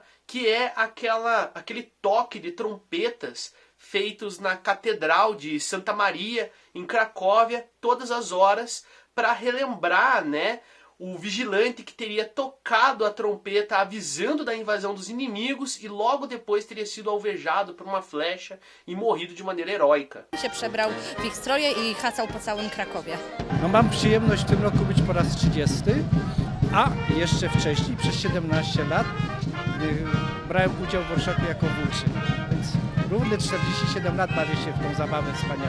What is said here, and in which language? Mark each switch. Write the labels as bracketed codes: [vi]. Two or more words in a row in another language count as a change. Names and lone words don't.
[pt] Que é aquele toque de trompetas feitos na Catedral de Santa Maria, em Cracóvia, todas as horas, para relembrar, né, o vigilante que teria tocado a trompeta avisando da invasão dos inimigos e logo depois teria sido alvejado por uma flecha e morrido de maneira heróica. [pl] Się przebrał w ich stroje i hasał po całym Krakowie. No mam przyjemność w tym roku być po raz 30, a jeszcze wcześniej, przez 17 lat, brałem udział w Orszaku jako włóczyn. Więc równe 47 lat bawię się w tą zabawę wspaniałą.